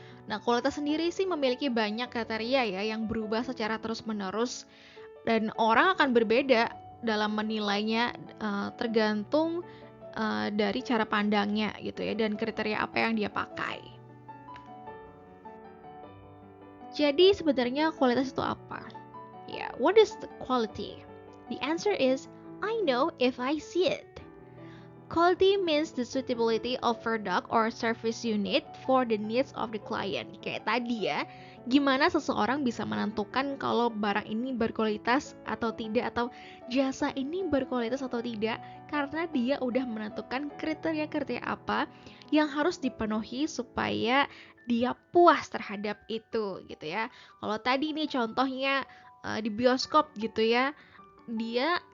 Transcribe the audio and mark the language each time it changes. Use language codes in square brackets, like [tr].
[id] Nah, kualitas sendiri sih memiliki banyak kriteria ya yang berubah secara terus-menerus dan orang akan berbeda dalam menilainya, tergantung dari cara pandangnya gitu ya dan kriteria apa yang dia pakai. Jadi sebenarnya kualitas itu apa? [en] Ya, what is the quality? The answer is I know if I see it. Quality means the suitability of product or service unit for the needs of the client. [id] Kayak tadi ya, gimana seseorang bisa menentukan kalau barang ini berkualitas atau tidak, atau jasa ini berkualitas atau tidak, karena dia udah menentukan kriteria-kriteria apa yang harus dipenuhi supaya dia puas terhadap itu gitu ya. Kalau tadi nih contohnya di bioskop gitu ya, dia